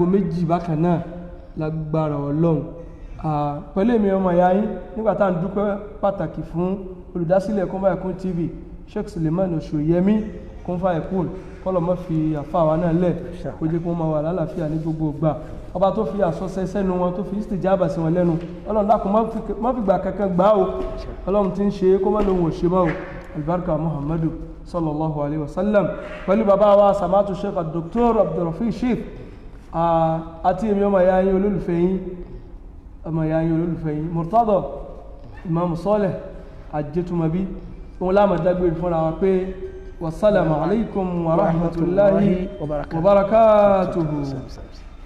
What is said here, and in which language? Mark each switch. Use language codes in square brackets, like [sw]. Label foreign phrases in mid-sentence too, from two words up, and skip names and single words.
[yo] 2 bákan náà lágbára Ọlọ́run pẹ̀lú èmi ọmọ ìyá yín nígbà tá à ń dúpẹ́ pàtàkì fún olùdásílẹ̀ Kun Fayakun TV Sheikh Suleiman Oṣòyẹmí Kun Fayakun kọ́lọ̀ mọ́ fi àfáwà náà lẹ̀ kó jẹ́ kó máa wà lálàáfíà ní gbogbo ìgbà ọba tó fi àsọsẹ sẹ́nu wọn tó fi istijaba sí wọn lẹ́nu Ọlọ́run dákun má fi gbà kankan gbà o Ọlọ́run ti ń ṣe kó má lóhun òṣè mọ́ o albarka Muhammadu [ar] صلى الله عليه وسلم [yo] pẹ̀lú bàbá wa samatu Sheikh Dr. Abdulrafi Sheikh àti èmi ọmọ ìyá yín olólùfẹ́ yín Murtada Imam Saleh Ajétúmọ̀bí òun láàmà dágbére fúnra wa pé [ar] والسلام عليكم ورحمة الله وبركاته.